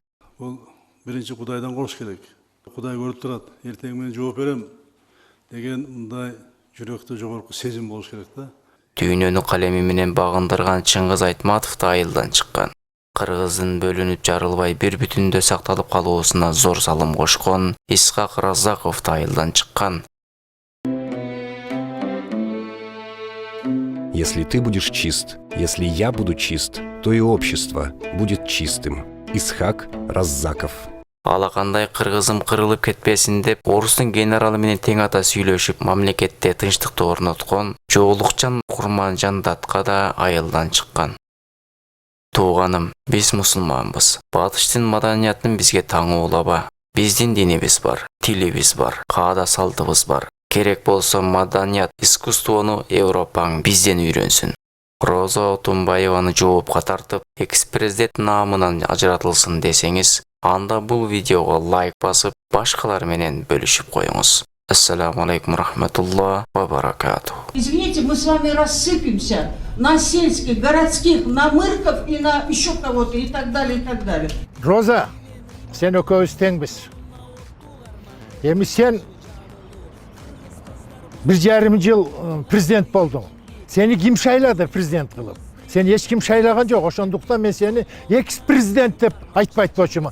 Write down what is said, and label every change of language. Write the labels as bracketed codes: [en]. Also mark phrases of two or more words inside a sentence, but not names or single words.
[ky] Бул биринчи Кудайдан коркуш керек. Кудай көрүп турат, эртең мен жооп берем деген мындай жүрөктө жогорку сезим болуш керек да. Дүйнөнү калеми менен багындырган Чыңгыз Айтматов да айылдан чыккан. Кыргыздын бөлүнүп жарылбай бир бүтүндө сакталып калуусуна зор салым кошкон Исхак Разаков да айылдан чыккан. [ru] Если ты будешь чист, если я буду чист, то и общество будет чистым. [ky] Исхак Раззаков. Алакандай кыргызым кырылып кетпесин деп орустун генералы менен тең ата сүйлөшүп мамлекетте тынчтыкты орноткон Жоолукчан Курманжандатка да айылдан чыккан. Тууганым, биз мусулманбыз. Батыштын маданиятын бизге таңуу улаба. Биздин динибиз бар, тилибиз бар, каада салтыбыз бар. Керек болсо маданият, искусствону Европаң бизден үйрөнсүн. Роза Отунбаеваны жоопка тартып, экс-президент наамынан ажыратылсын десеңиз, анда бул видеого лайк басып, башкалар менен бөлүшүп коюңуз. [ar] السلام عليكم رحمة الله وبركاته. [ru] Извините, мы с вами рассыпемся на сельских, городских, на мырков и на еще кого-то и так далее, и так далее. [ky] Роза, sen ökөөбүз теңбиз. Эми сен 1,5 жыл президент болдуң. Сени ким шайлады президент кылып? Сен эч ким шайлаган жок. Ошондуктан мен сени экс-президент деп айтпайт болчумун.